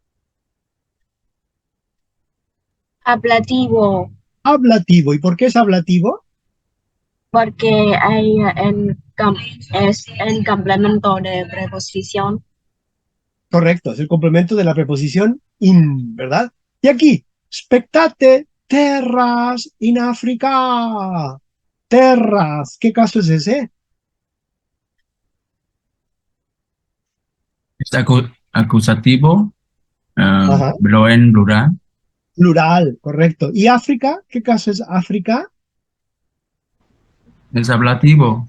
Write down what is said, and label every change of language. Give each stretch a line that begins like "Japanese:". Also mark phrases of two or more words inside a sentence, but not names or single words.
Spanish: Ablativo, ablativo. ¿Y por qué es ablativo? porque es en complemento de preposición. Correcto, es el complemento de la preposición in, ¿verdad? Y aquí,
Latin: spectate terras in Africa.
Spanish: Terras, ¿qué caso es ese? ¿Es acusativo? Ajá, ¿Pero en plural? plural, correcto. ¿Y África? ¿Qué caso es África? ¿Es ablativo?